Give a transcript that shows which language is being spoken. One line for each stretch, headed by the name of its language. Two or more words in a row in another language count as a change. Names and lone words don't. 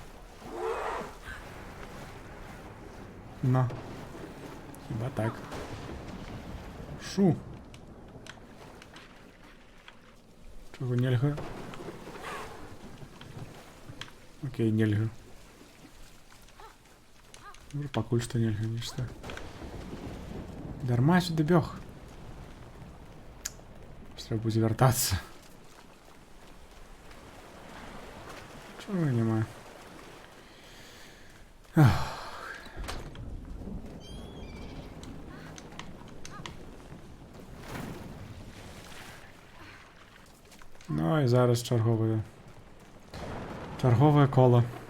Belarusian: На. Хіба так. Шу. Чого нельга? Окей, нельга. Ну, пакуль што нельга нешта. Дарма сюды бег. Трэба будзе вяртацца. Чого нема? Ну і зараз
Ukrainian: чергове коло.